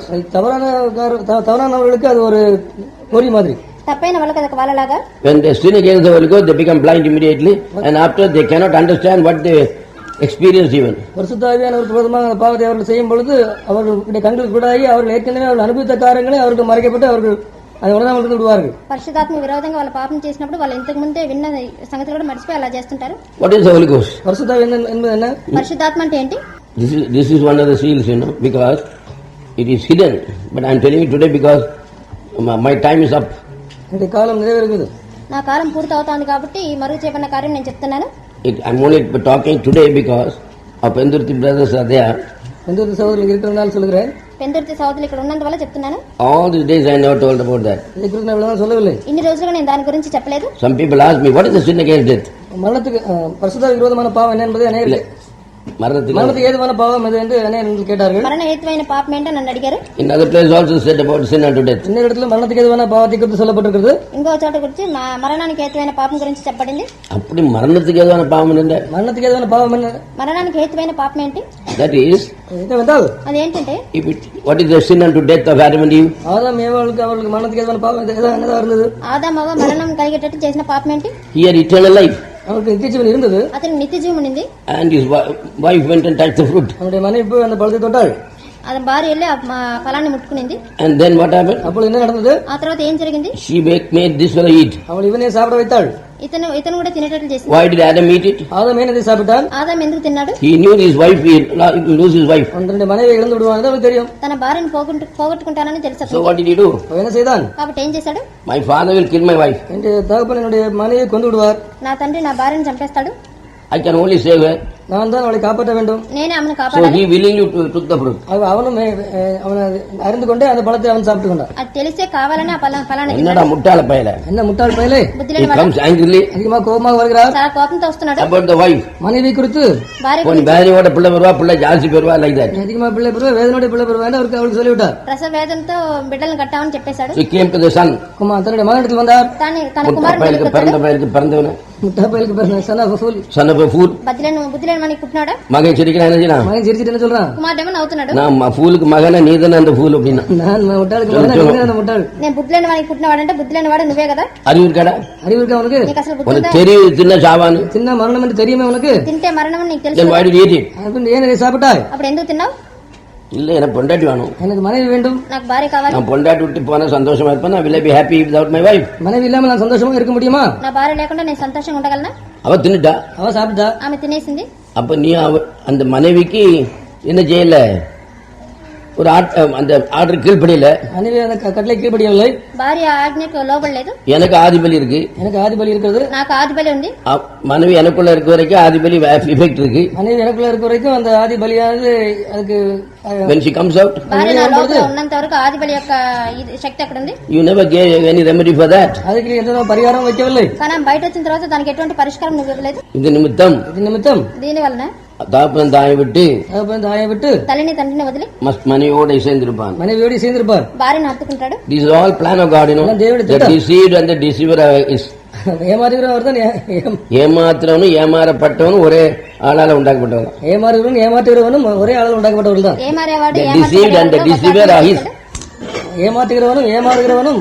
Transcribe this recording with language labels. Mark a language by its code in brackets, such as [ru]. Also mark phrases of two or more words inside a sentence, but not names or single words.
[ta] தவறானவர்களுக்கு அது ஒரு பொறி மாதிரி. [te] తప్పైన వాళ్ళకి అది ఒక వాళ్ళలాగా. [en] When they sin against the Holy Ghost, they become blind immediately, and after they cannot understand what they experience even. [ta] பரிசுத்த ஆவியானவருக்கு விரோதமாக பாவத்தை அவர்கள் செய்யும் பொழுது அவர்களுடைய கண்கள் கூடாகி அவர்கள் ஏற்கனவே அவர்கள் அனுபவித்த காரியங்களை அவர்கள் மறைக்கப்பட்டு அவர்கள் அதை உணராமல் இருந்து விடுவார்கள். [te] పరిశుద్ధాత్మ విరోధంగా వాళ్ళ పాపం చేసినప్పుడు వాళ్ళు ఇంతకు ముందే విన్న సంగతులు కూడా మర్చిపోయి అలా చేస్తుంటారు. [en] What is the Holy Ghost? [ta] பரிசுத்த ஆவி என்பது என்ன? [te] పరిశుద్ధాత్మ అంటే ఏంటి? [en] This is one of the seals, because it is hidden. But I am telling you today because my time is up. [ta] இந்த காலம் நிறைவேறுகிறது. [te] నా కాలం పూర్తి అవుతోంది కాబట్టి ఈ మరుగు చేయబడిన కార్యం నేను చెప్తున్నాను. [en] I am only talking today because our Pendurthi brothers are there. [ta] பெந்தூர் சகோதரர்கள் இருக்கிறதுனால சொல்கிறேன். [te] పెందుర్తి సోదరులు ఇక్కడ ఉన్నందువల్ల చెప్తున్నాను. [en] All these days I never told about that. [ta] இதை குறித்து நான் இவ்வளவு சொல்லவில்லை. [te] ఇన్ని రోజులుగా నేను దాని గురించి చెప్పలేదు. [en] Some people ask me, what is the sin against death? [ta] மரணத்துக்கு பரிசுத்த விரோதமான பாவம் என்ன என்பதை அநேகர் மரணத்துக்கு ஏதுவான பாவம் எது என்று அநேகர் கேட்டார்கள். [te] మరణ హేతువైన పాపం ఏంటో నన్ను అడిగారు. [en] In other place also said about sin unto death. [ta] இன்னொரு இடத்துல மரணத்துக்கு ஏதுவான பாவத்தை குறித்து சொல்லப்பட்டிருக்கிறது. [te] ఇంకో చోట గురించి మరణానికి హేతువైన పాపం గురించి చెప్పబడింది. [ta] அப்படி மரணத்துக்கு ஏதுவான பாவம் என்ன? மரணத்துக்கு ஏதுவான பாவம் என்ன? [te] మరణానికి హేతువైన పాపం ఏంటి? [en] That is, [te] అదేంటంటే [en] what is the sin unto death of Adam and Eve? [ta] ஆதாம் ஏவாளுக்கு அவர்களுக்கு மரணத்துக்கு ஏதுவான பாவம் என்னதா இருந்தது? [te] ఆదాము అవ్వ మరణం కలిగేటట్టు చేసిన పాపం ఏంటి? [en] Here eternal life. [ta] அவருக்கு நித்திய ஜீவன் இருந்தது. [te] అతనికి నిత్య జీవం ఉంది. [en] And his wife went and touched the fruit. [ta] அவருடைய மனைவி போய் அந்த பழத்தை தொட்டாள். [te] అతని భార్య వెళ్ళి ఆ ఫలాన్ని ముట్టుకునింది. [en] And then what happened? [ta] அப்பொழுது என்ன நடந்தது? [te] ఆ తర్వాత ఏం జరిగింది? [en] She made this fellow eat. [ta] அவள் இவனே சாப்பிட வைத்தாள். [te] ఇతను కూడా తినేటట్లు చేసింది. [en] Why did Adam eat it? [ta] ஆதாம் ஏன் அதை சாப்பிட்டான்? [te] ఆదాం ఎందుకు తిన్నాడు? [en] He knew his wife, he will lose his wife. [ta] அவனுடைய மனைவி இழந்து விடுவான் அவனுக்கு தெரியும். [te] తన భార్యను పోగొట్టుకుంటానని తెలుసు. [en] So what did he do? [ta] அவன் என்ன செய்தான்? [te] కాబట్టి ఏం చేశాడు? [en] My father will kill my wife. [ta] என் தகப்பன் என்னுடைய மனைவியை கொண்டு விடுவார். [te] నా తండ్రి నా భార్యను చంపేస్తాడు. [en] I can only save her. [ta] நான் தான் அவளை காப்பாற்ற வேண்டும். [te] నేనే ఆమెను [en] So [te] కాపాడాలి. [en] he willingly took the fruit. [ta] அவனும் அவனை அறிந்து கொண்டே அந்த பழத்தை அவன் சாப்பிட்டு கொண்டான். [te] అది తెలిసే కావాలని ఆ ఫలాన్ని [ta] என்னடா முட்டாள பயல. என்ன முட்டாள் பயலே? [te] బుద్ధి [en] He [te] లేని వాడు [en] comes angrily [ta] அதிகமாக கோபமாக வருகிறார். [te] చాలా కోపంతో వస్తున్నాడు. [en] about the wife. [ta] மனைவி குறித்து [te] భార్య [ta] உன் வேலையோட பிள்ளை வருவா, பிள்ளை ஜாஸ்தி பெறுவா, [en] like that. [ta] அதிகமாக பிள்ளை பெறுவா, வேதனோட பிள்ளை பெறுவா என்று அவருக்கு சொல்லிவிட்டார். [te] ప్రసవ వేదంతో బిడ్డలను కట్టామని చెప్పేశాడు. [en] So he came to the son. [ta] தன்னுடைய மகனிடத்தில் வந்தார். [te] తన కుమారుడు [ta] பயலுக்கு பிறந்தவன முட்டா பயலுக்கு பிறந்த [en] son of a fool. son of a fool. [te] బుద్ధి లేని మనకి పుట్టినాడా? [ta] மகன் சிரிக்கிறான், என்ன செய்யலாம்? மகன் சிரிச்சிட்டு என்ன சொல்றான்? [te] కుమారుడేమో నవ్వుతున్నాడు. [ta] நான் ஃபூலுக்கு மகன நீதானே அந்த ஃபூல் அப்படின்னா. நான் முட்டாளுக்கு மகன், நீ அந்த முட்டாள். [te] నేను బుద్ధి లేని వాడికి పుట్టినవాడంటే బుద్ధి లేని వాడు నువ్వే కదా? [ta] அறிவு இருக்காடா? அறிவு இருக்கா உனக்கு? [te] నీకు అసలు బుద్ధి [ta] உனக்கு [te] ఉందా? [ta] தெரியும் சின்ன சாவான்னு. சின்ன மரணம் என்று தெரியுமே உனக்கு? [te] తింటే మరణం అని నీకు తెలుసు. [en] Then why did you eat it? [ta] அப்படின்னு ஏன் இதை சாப்பிட்டாய்? [te] అప్పుడు ఎందుకు తిన్నావు? [ta] இல்ல எனக்கு பொண்டாட்டி வேணும். எனக்கு மனைவி வேண்டும். [te] నాకు భార్య కావాలి. [ta] நான் பொண்டாட்டி விட்டு போனா சந்தோஷமா இருப்பேன். [en] will I be happy without my wife? [ta] மனைவி இல்லாம நான் சந்தோஷமா இருக்க முடியுமா? [te] నా భార్య లేకుండా నేను సంతోషంగా ఉండగలనా? [ta] அவ தின்னுட்டா. அவ சாப்பிட்டா. [te] ఆమె తినేసింది. [ta] அப்ப நீ அந்த மனைவிக்கு என்ன செய்யல? ஒரு அந்த ஆர்டர் கீழ்படியல. மனைவி அந்த கட்டளை கீழ்படியவில்லை. [te] భార్య ఆజ్ఞకు లోబడలేదు. [ta] எனக்கு ஆதிபலி இருக்கு. எனக்கு ஆதிபலி இருக்கிறது. [te] నాకు ఆదిబలి ఉంది. [ta] மனைவி எனக்குள்ள இருக்க வரைக்கும் ஆதிபலி எஃபெக்ட் இருக்கு. மனைவி எனக்குள்ள இருக்க வரைக்கும் அந்த ஆதிபலியானது அதுக்கு [en] when she comes out, [te] భార్య నా లోపల ఉన్నంత వరకు ఆదిబలి యొక్క శక్తి అక్కడ ఉంది. [en] you never gave any remedy for that. [ta] அதுக்கு எந்த పరిహారం வைக்கவில்லை. [te] కానీ ఆమె బయట వచ్చిన తర్వాత దానికి ఎటువంటి పరిష్కారం నువ్వు ఇవ్వలేదు. [ta] இது நிமித்தம் [te] దీని వలన [ta] தாப்பன் தாயை விட்டு தாயை விட்டு [te] తల్లిని తండ్రిని వదిలి [ta] மனைவியோட சேர்ந்திருப்பான். மனைவியோடு சேர்ந்திருப்பார். [te] భార్యను హత్తుకుంటాడు. [en] This is all plan of God, you know. The deceived and the deceiver is. [ta] ஏமாறுகிறவர் தான் ஏமாத்துறவனும் ஏமாறப்பட்டவனும் ஒரே ஆளால உண்டாக்கப்பட்டவன். ஏமாறுகிறவனும் ஏமாற்றுகிறவனும் ஒரே ஆளால் உண்டாக்கப்பட்டவர்கள் தான். [te] ఏమారేవాడు [en] The deceived and the deceiver are his. [ta] ஏமாற்றுகிறவனும் ஏமாறுகிறவனும்